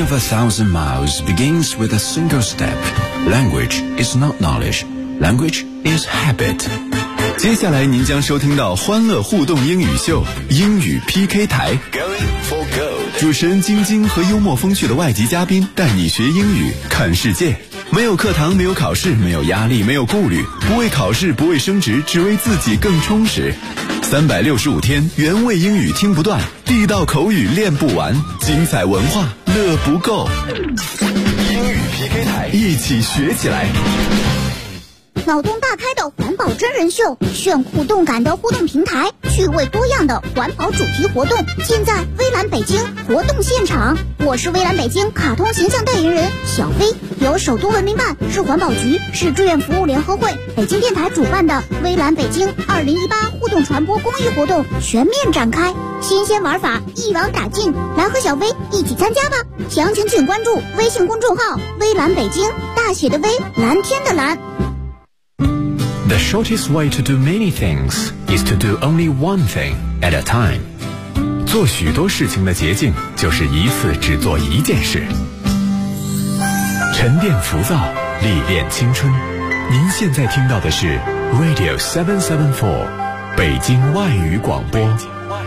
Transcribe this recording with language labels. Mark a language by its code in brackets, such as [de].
[en] Thousand miles begins with a single step. Language is not knowledge. Language is habit. [zh] 接下来您将收听到欢乐互动英语秀英语 PK 台。 [en] Going for gold. [zh] 主持人晶晶和幽默风趣的外籍嘉宾带你学英语看世界。没有课堂，没有考试，没有压力，没有顾虑，不为考试，不为升职，只为自己更充实。 365天，原味英语听不断，地道口语练不完，精彩文化乐不够。英语 PK 台，一起学起来。脑洞大开的环保真人秀，炫酷动感的互动平台，趣味多样的环保主题活动，尽在微蓝北京活动现场。我是微蓝北京卡通形象代言人小飞，由首都文明办、市环保局、市志愿服务联合会、北京电台主办的微蓝北京2018互动传播公益活动全面展开，新鲜玩法一网打尽，来和小飞一起参加吧！详情请关注微信公众号微蓝北京，大写的微，蓝天的蓝。 [en] The shortest way to do many things is to do only one thing at a time. [zh] 做许多事情的捷径就是一次只做一件事。沉淀浮躁，历练青春。您现在听到的是 Radio 774，北京外语广播。